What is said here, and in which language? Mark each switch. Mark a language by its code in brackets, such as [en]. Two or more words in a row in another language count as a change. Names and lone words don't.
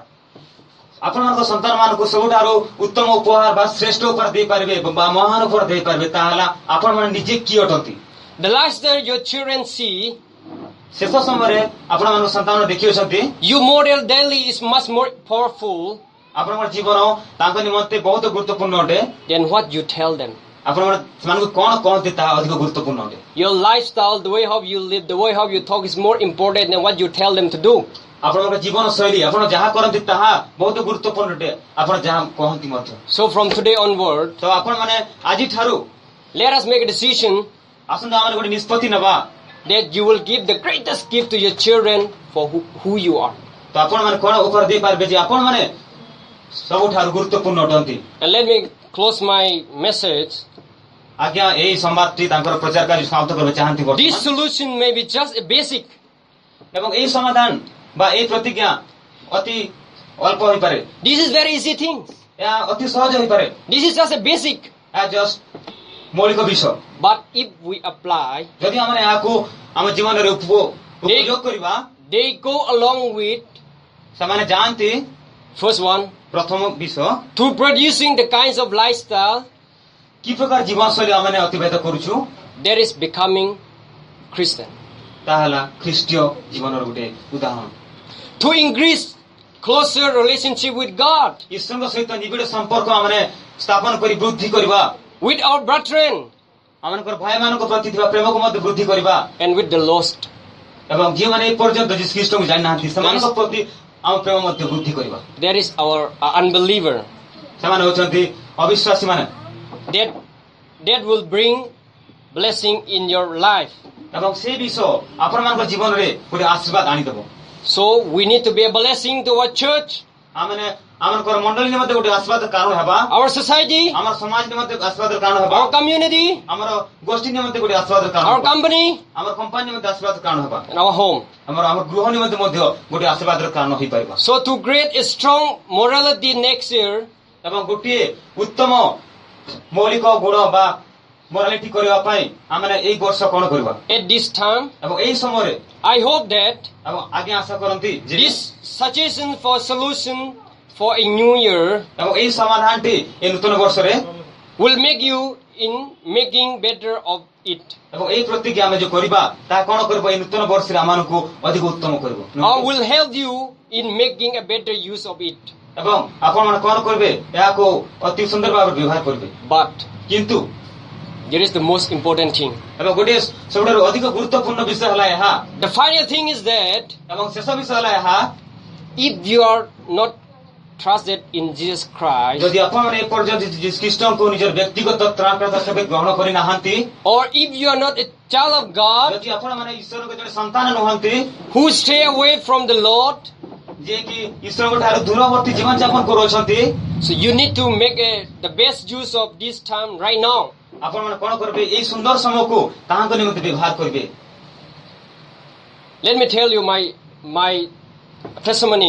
[or] ଆପଣମାନଙ୍କ ସନ୍ତାନମାନଙ୍କୁ ସବୁଠାରୁ ଉତ୍ତମ ଉପହାର ବା ଶ୍ରେଷ୍ଠ ଉପହାର ଦେଇପାରିବେ ବା ମହାନ ଉପହାର ଦେଇପାରିବେ ତାହା ହେଲା ଆପଣମାନେ ନିଜେ କିଏ ଅଟନ୍ତି। [en] The lifestyle your children see, [or] ଶେଷ ସମୟରେ ଆପଣମାନଙ୍କ ସନ୍ତାନ ଦେଖିଅଛନ୍ତି [en] you model daily is much more powerful [or] ଆପଣଙ୍କର ଜୀବନ ତାଙ୍କ ନିମନ୍ତେ ବହୁତ ଗୁରୁତ୍ୱପୂର୍ଣ୍ଣ ଅଟେ। [en] than what you tell them. [or] ଆପଣମାନେ ସେମାନଙ୍କୁ କଣ କହନ୍ତି ତାହା ଅଧିକ ଗୁରୁତ୍ୱପୂର୍ଣ୍ଣ ଅଟେ। [en] Your lifestyle, the way how you live, the way how you talk is more important than what you tell them to do. [or] ଆପଣଙ୍କର ଜୀବନ ଶୈଳୀ ଆପଣ ଯାହା କରନ୍ତି ତାହା ବହୁତ ଗୁରୁତ୍ୱପୂର୍ଣ୍ଣ ଅଟେ ଆପଣ ଯାହା କହନ୍ତି ମଧ୍ୟ। [en] So from today onward, [or] ତ ଆପଣମାନେ ଆଜିଠାରୁ [en] let us make a decision [or] ଆସନ୍ତୁ ଆମେ ଗୋଟେ ନିଷ୍ପତ୍ତି ନେବା [en] that you will give the greatest gift to your children for who you are. [or] ତ ଆପଣମାନେ କଣ ଉପହାର ଦେଇପାରିବେ ଯେ ଆପଣମାନେ ସବୁଠାରୁ ଗୁରୁତ୍ୱପୂର୍ଣ୍ଣ ଅଟନ୍ତି। [en] And let me close my message. [or] ଆଜ୍ଞା ଏଇ ସମ୍ବାଦଟି ତାଙ୍କର ପ୍ରଚାର କାର୍ଯ୍ୟ ସମାପ୍ତ କରିବାକୁ ଚାହାନ୍ତି [en] This [or] ବର୍ତ୍ତମାନ। [en] solution may be just a basic, [or] ଏବଂ ଏଇ ସମାଧାନ ବା ଏଇ ପ୍ରତିଜ୍ଞା ଅତି ଅଳ୍ପ ହୋଇପାରେ, [en] this is very easy thing. [or] ଏହା ଅତି ସହଜ ହୋଇପାରେ, [en] This is just a basic. [or] ଏହା ଜଷ୍ଟ ମୌଳିକ ବିଷୟ। [en] But if we apply, [or] ଯଦି ଆମେ ଏହାକୁ ଆମ ଜୀବନରେ ଉପଯୋଗ କରିବା [en] they go along with [or] ସେମାନେ ଯାଆନ୍ତି [en] first one, [or] ପ୍ରଥମ ବିଷୟ [en] through producing the kinds of lifestyle [or] କି ପ୍ରକାର ଜୀବନଶୈଳୀ ଆମେ ଅତିବାହିତ କରୁଛୁ [en] that is becoming Christian. [or] ତାହେଲା ଖ୍ରୀଷ୍ଟୀୟ ଜୀବନର ଗୋଟେ ଉଦାହରଣ। [en] To increase closer relationship with God, [or] ଈଶ୍ୱରଙ୍କ ସହିତ ନିବିଡ଼ ସମ୍ପର୍କ ଆମେ ସ୍ଥାପନ କରି ବୃଦ୍ଧି କରିବା, [en] with our brethren, [or] ଆମମାନଙ୍କର ଭାଇମାନଙ୍କ ପ୍ରତି ଥିବା ପ୍ରେମକୁ ମଧ୍ୟ ବୃଦ୍ଧି କରିବା, [en] and with the lost. [or] ଏବଂ ଯେଉଁମାନେ ଏ ପର୍ଯ୍ୟନ୍ତ ଯୀଶୁ ଖ୍ରୀଷ୍ଟଙ୍କୁ ଜାଣିନାହାନ୍ତି ସେମାନଙ୍କ ପ୍ରତି ଆମ ପ୍ରେମ ମଧ୍ୟ ବୃଦ୍ଧି କରିବା। [en] That is our unbeliever. [or] ସେମାନେ ହେଉଛନ୍ତି ଅବିଶ୍ୱାସୀ ମାନେ। [en] That will bring blessing in your life. [or] ଏବଂ ସେ ବିଷୟ ଆପଣମାନଙ୍କ ଜୀବନରେ ଗୋଟେ ଆଶୀର୍ବାଦ ଆଣିଦେବ। [en] So we need to be a blessing to our church, [or] ଆମେ ଆମଙ୍କର ମଣ୍ଡଳୀ ନିମନ୍ତେ ଗୋଟେ ଆଶୀର୍ବାଦ କାରଣ ହେବା, [en] our society, [or] ଆମର ସମାଜ ନିମନ୍ତେ ଆଶୀର୍ବାଦ କାରଣ ହେବା, [en] our community, [or] ଆମର ଗୋଷ୍ଠୀ ନିମନ୍ତେ ଗୋଟେ ଆଶୀର୍ବାଦ କାରଣ [en] our [or] ହେବା, [en] company, [or] ଆମର କମ୍ପାନୀ ନିମନ୍ତେ ଆଶୀର୍ବାଦ କାରଣ ହେବା, [en] and our home. [or] ଆମର ଗୃହ ନିମନ୍ତେ ମଧ୍ୟ ଗୋଟେ ଆଶୀର୍ବାଦର କାରଣ ହୋଇପାରିବା। [en] So to create a strong morality next year, [or] ଏବଂ ଗୋଟିଏ ଉତ୍ତମ ମୌଳିକ ଗୁଣ ବା ମୋରାଲିଟି କରିବା ପାଇଁ ଆମେ ଏଇ ବର୍ଷ କ'ଣ କରିବା [en] at this time, [or] ଏବଂ ଏଇ ସମୟରେ [en] I hope that [or] ଏବଂ ଆଜ୍ଞା ଆଶା କରନ୍ତି ଯେ [en] this suggestion for solution for a new year [or] ଏବଂ ଏଇ ସମାଧାନଟି ଏ ନୂତନ ବର୍ଷରେ [en] will make you in making better of it, [or] ଏବଂ ଏଇ ପ୍ରତିଜ୍ଞା ଆମେ ଯୋଉ କରିବା ତାହା କ'ଣ କରିବ ଏଇ ନୂତନ ବର୍ଷରେ ଆମମାନଙ୍କୁ ଅଧିକ ଉତ୍ତମ କରିବ [en] or will help you in making a better use of it. [or] ଏବଂ ଆପଣମାନେ କ'ଣ କରିବେ ଏହାକୁ ଅତି ସୁନ୍ଦର ଭାବରେ ବ୍ୟବହାର କରିବେ। [en] But [or] କିନ୍ତୁ [en] there is the most important thing. [or] ଏବଂ ଗୋଟିଏ ସବୁଠାରୁ ଅଧିକ ଗୁରୁତ୍ୱପୂର୍ଣ୍ଣ ବିଷୟ ହେଲା ଏହା [en] The final thing is that [or] ଏବଂ ଶେଷ ବିଷୟ ହେଲା ଏହା [en] if you are not trusted in Jesus Christ, [or] ଯଦି ଆପଣମାନେ ଏପର୍ଯ୍ୟନ୍ତ ଯୀଶୁ ଖ୍ରୀଷ୍ଟଙ୍କୁ ନିଜର ବ୍ୟକ୍ତିଗତ ତ୍ରାଣକର୍ତ୍ତା ଭାବେ ଗ୍ରହଣ କରିନାହାନ୍ତି, [en] or if you are not a child of God [or] ଯଦି ଆପଣମାନେ ଈଶ୍ୱରଙ୍କ ଜଣେ ସନ୍ତାନ ନୁହନ୍ତି [en] who stay away from the Lord, [or] ଯିଏକି ଈଶ୍ୱରଙ୍କ ଠାରୁ ଦୂରବର୍ତ୍ତୀ ଜୀବନଯାପନ କରୁଅଛନ୍ତି, [en] so you need to make the best use of this time right now. [or] ଆପଣମାନେ କ'ଣ କରିବେ ଏଇ ସୁନ୍ଦର ସମୟକୁ ତାହାଙ୍କ ନିମନ୍ତେ ବ୍ୟବହାର କରିବେ। [en] Let me tell you my testimony.